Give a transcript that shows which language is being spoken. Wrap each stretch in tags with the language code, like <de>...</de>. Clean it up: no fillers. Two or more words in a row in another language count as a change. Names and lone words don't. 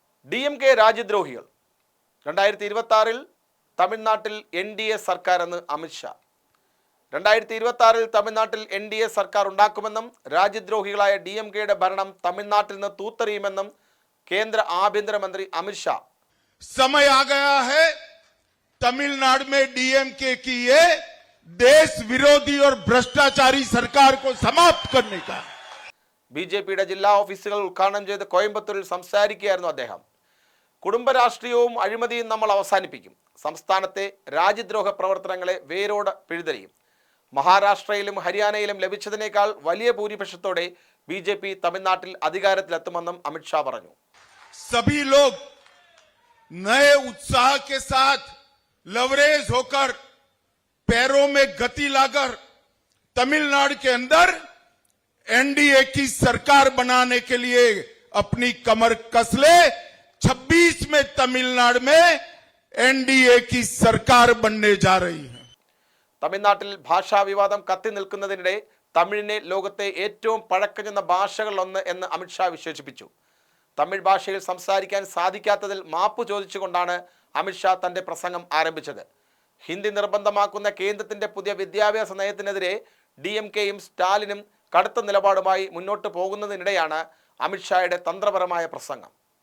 <ml>DMK രാജ്യദ്രോഹികൾ 2026 തമിഴ്നാട്ടിൽ NDA സർക്കാർ എന്ന് അമിത് ഷാ. 2026 തമിഴ്നാട്ടിൽ NDA സർക്കാർ ഉണ്ടാക്കുമെന്നും രാജ്യദ്രോഹികളായ DMKയുടെ ഭരണം തമിഴ്നാട്ടിൽ നിന്ന് തൂത്തെറിയുമെന്നും കേന്ദ്ര ആഭ്യന്തരമന്ത്രി അമിത് ഷാ.</ml> <hi>समय आ गया है तमिलनाडु में DMK की ये देश विरोधी और भ्रष्टाचारी सरकार को समाप्त करने का.</hi> <ml>BJPയുടെ ജില്ലാ ഓഫീസുകൾ ഉദ്ഘാടനം ചെയ്ത് കോയമ്പത്തൂരിൽ സംസാരിക്കുകയായിരുന്നു അദ്ദേഹം. കുടുംബ രാഷ്ട്രീയവും അഴിമതിയും നമ്മൾ അവസാനിപ്പിക്കും. സംസ്ഥാനത്തെ രാജ്യദ്രോഹ പ്രവർത്തനങ്ങളെ വേരോടെ പിഴുതെറിയും. മഹാരാഷ്ട്രയിലും ഹരിയാനയിലും ലഭിച്ചതിനേക്കാൾ വലിയ ഭൂരിപക്ഷത്തോടെ BJP തമിഴ്നാട്ടിൽ അധികാരത്തിലെത്തുമെന്നും അമിത് ഷാ പറഞ്ഞു.</ml> <hi>सभी लोग नए उत्साह के साथ लवरेज होकर पैरों में गति लाकर तमिलनाडु के अंदर NDA की सरकार बनाने के लिए अपनी कमर कस ले. 26 में तमिलनाडु में NDA की सरकार बनने जा रही है.</hi> <ml>തമിഴ്നാട്ടിൽ ഭാഷാ വിവാദം കത്തി നിൽക്കുന്നതിനിടെ തമിഴിനെ ലോകത്തെ ഏറ്റവും പഴക്കം ചെന്ന ഭാഷകളിലൊന്ന് എന്ന് അമിത് ഷാ വിശേഷിപ്പിച്ചു. തമിഴ് ഭാഷയിൽ സംസാരിക്കാൻ സാധിക്കാത്തതിൽ മാപ്പ് ചോദിച്ചുകൊണ്ടാണ് അമിത് ഷാ തന്റെ പ്രസംഗം ആരംഭിച്ചത്. ഹിന്ദി നിർബന്ധമാക്കുന്ന കേന്ദ്രത്തിന്റെ പുതിയ വിദ്യാഭ്യാസ നയത്തിനെതിരെ DMKയും സ്റ്റാലിനും കടുത്ത നിലപാടുമായി മുന്നോട്ട് പോകുന്നതിനിടെയാണ് അമിത് ഷായുടെ തന്ത്രപരമായ പ്രസംഗം.</ml>